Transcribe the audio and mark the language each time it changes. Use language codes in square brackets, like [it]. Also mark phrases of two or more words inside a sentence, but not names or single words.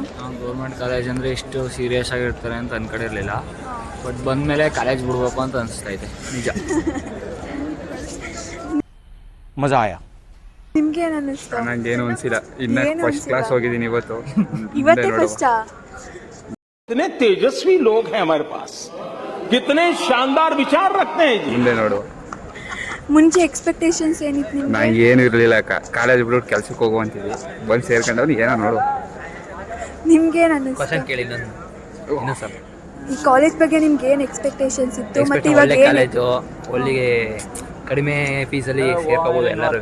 [en] government college [kn] ಅಂದರೆ ಇಷ್ಟು ಸೀರಿಯಸ್ ಆಗಿರ್ತಾರೆ ಅಂತ ಅನ್ಕೊಂಡಿರಲಿಲ್ಲ. ಬಟ್ ಬಂದಮೇಲೆ ಕಾಲೇಜ್ ಬಿಡ್ಬೇಕು ಅಂತ ಅನಿಸ್ತಾ ಇದೆ, ನಿಜ. [hi] मज़ा आया. [kn] ನಿಮ್ಗೆ ಏನು ಅನ್ನಿಸ್ತು? ನನಗೇನು ಅನ್ಸಿಲ್ಲ, ಇನ್ನ [en] first class [kn] ಹೋಗಿದ್ದೀನಿ ಇವತ್ತು. ಇವತ್ತೇ ಫಸ್ಟಾ? [hi] कितने तेजस्वी लोग हैं हमारे पास, कितने शानदार विचार रखते हैं जी. [kn] ಮುಂದೆ ನೋಡು. ಮುಂಚೆ ಎಕ್ಸ್ಪೆಕ್ಟೇಷನ್ಸ್ ಏನಿತ್ತು ನಿಮ್ಗೆ? ನಂಗೆ ಏನು ಇರಲಿಲ್ಲ, ಕಾಲೇಜ್ ಬಿಟ್ಬಿಟ್ಟು ಕೆಲ್ಸಕ್ಕೆ ಹೋಗುವಂತಿದ್ವಿ. ಬಂದು ಸೇರ್ಕೊಂಡವ್ರು ಏನೋ ನೋಡು. ನಿಮ್ಗೆ ಏನು ಅನ್ನಿಸ್ತು? ಕ್ವಶನ್ ಕೇಳಿ ನಾನು ಇನ್ನೂ ಸರ್. ಈ ಕಾಲೇಜ್ ಬಗ್ಗೆ ನಿಮ್ಗೆ ಏನು ಎಕ್ಸ್ಪೆಕ್ಟೇಷನ್ಸ್ ಇತ್ತು ಮತ್ತೆ ಇವಾಗ ಒಳ್ಳೆ ಏನು? ಕಾಲೇಜು, ಒಳ್ಳೆಗೆ ಕಡಿಮೆ ಫೀಸಲ್ಲಿ ಸೇರ್ಕೋಬೋದು ಎಲ್ಲರೂ.